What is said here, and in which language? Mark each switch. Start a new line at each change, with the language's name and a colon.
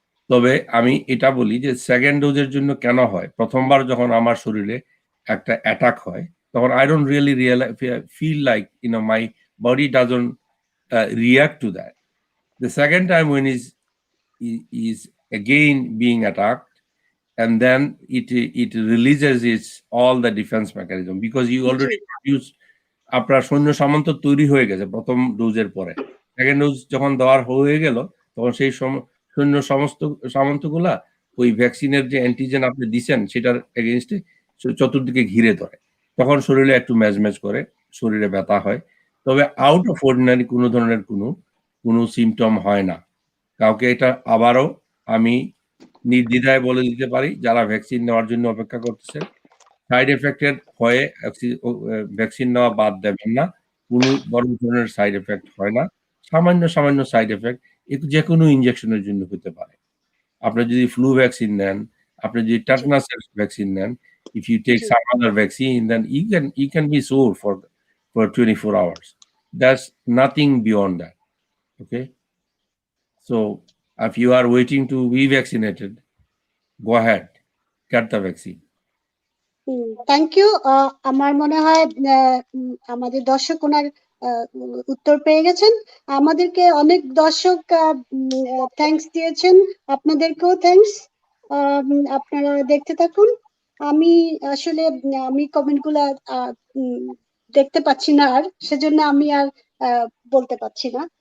Bangla: তবে আমি এটা বলি যে সেকেন্ড ডোজের জন্য কেন হয়, প্রথমবার যখন আমার শরীরে একটা অ্যাটাক হয়, তখন I don't really feel like my body doesn't react to that.
English: The second time when is again being attacked, and then it releases its all the defense mechanism, because you already produced, আপনার সৈন্য সামন্ত তৈরি হয়ে গেছে প্রথম ডোজের পরে।
Bangla: Second dose যখন দেওয়ার হয়ে গেল, তখন সেই সৈন্য সামন্তগুলা ওই ভ্যাকসিনের যে অ্যান্টিজেন আপনি দিচ্ছেন সেটার এগেইনস্টে চতুর্দিকে ঘিরে ধরে, তখন শরীরে একটু ম্যাজম্যাজ করে, শরীরে ব্যথা হয়। তবে আউট অফ অর্ডিনারি কোনো ধরনের কোনো সিমটম হয় না কাউকে। এটা আবারও আমি নির্দ্বিধায় বলে দিতে পারি যারা ভ্যাকসিন নেওয়ার জন্য অপেক্ষা করতেছেন, সাইড এফেক্টের ভয়ে ভ্যাকসিন নেওয়া বাদ দেবেন না। কোনো বড় ধরনের সাইড এফেক্ট হয় না। সামান্য সাইড এফেক্ট যেকোনো ইনজেকশনের জন্য হতে পারে। আপনি যদি ফ্লু ভ্যাকসিন নেন, আপনি যদি টেটানাসের ভ্যাকসিন নেন, if you take G.
English: some other vaccine, then you can be sore for 24 hours. That's nothing beyond that. Okay? So if you are waiting to be vaccinated, go ahead, get the vaccine.
Bangla: Thank you. আমার মনে হয় আমাদের দর্শক ওনার উত্তর পেয়ে গেছেন। আমাদেরকে অনেক দর্শক থ্যাঙ্কস দিয়েছেন, আপনাদেরকেও থ্যাঙ্কস। আপনারা দেখতে থাকুন। আমি আসলে আমি কমেন্ট গুলা দেখতে পাচ্ছি না, আর সেজন্য আমি আর বলতে পারছি না।